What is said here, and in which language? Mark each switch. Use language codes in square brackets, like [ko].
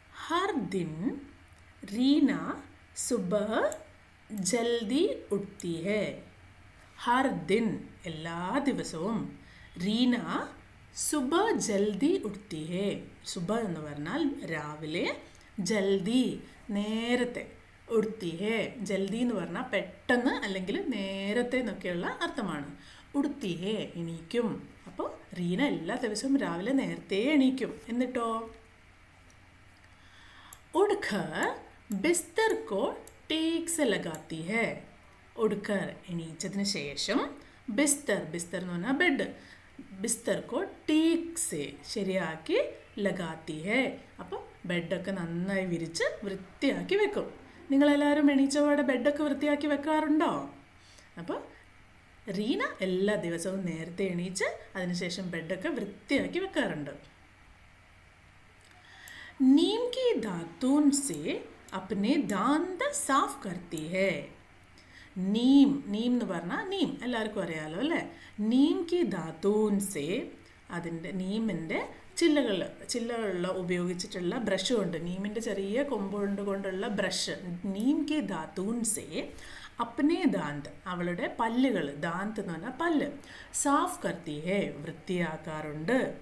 [hi] हर दिन रीना सुबह जल्दी उठती है. हर दिन [ml] എല്ലാ ദിവസവും റീന സുബ ജൽദി ഉഠ്തി ഹേ. സുബ എന്ന് പറഞ്ഞാൽ രാവിലെ, ജൽദി നേരത്തെ, ഉഠ്തി ഹേ ജൽദി എന്ന് പറഞ്ഞാൽ പെട്ടെന്ന് അല്ലെങ്കിൽ നേരത്തെ എന്നൊക്കെയുള്ള അർത്ഥമാണ്. ഉഠ്തി ഹേ എണീക്കും. അപ്പോൾ റീന എല്ലാ ദിവസവും രാവിലെ നേരത്തെ എണീക്കും. എന്നിട്ടോ [hi] उठकर बिस्तर को टेक से लगाती है. उठकर [ml] എണീച്ചതിന് ശേഷം ബിസ്തർ എന്ന് പറഞ്ഞാൽ ബെഡ്, ബിസ്തർ കോ ടേക്ക് സെ ശരിയാക്കി ലഗാത്തി ഹേ. അപ്പോൾ ബെഡൊക്കെ നന്നായി വിരിച്ച് വൃത്തിയാക്കി വെക്കും. നിങ്ങളെല്ലാവരും എണീച്ചപാടെ ബെഡൊക്കെ വൃത്തിയാക്കി വെക്കാറുണ്ടോ? അപ്പോൾ റീന എല്ലാ ദിവസവും നേരത്തെ എണീച്ച് അതിനുശേഷം ബെഡൊക്കെ വൃത്തിയാക്കി വെക്കാറുണ്ട്. [hi] नीम की दातून से अपने दांत साफ करती है. [ml] നീം എന്ന് പറഞ്ഞാൽ നീം എല്ലാവർക്കും അറിയാലോ അല്ലേ. നീം കി ദാത്തൂൻ സേ, അതിൻ്റെ നീമിൻ്റെ ചില്ലകളിൽ ഉപയോഗിച്ചിട്ടുള്ള ബ്രഷ് കൊണ്ട്, നീമിൻ്റെ ചെറിയ കൊമ്പുകൊണ്ട് കൊണ്ടുള്ള ബ്രഷ്, നീം കി ദാത്തൂൻ സേ അപ്നെ ദാന്ത് അവളുടെ പല്ലുകൾ, ദാന്ത് എന്ന് പറഞ്ഞാൽ പല്ല്, സാഫ് കർത്തി ഹേ വൃത്തിയാക്കാറുണ്ട്.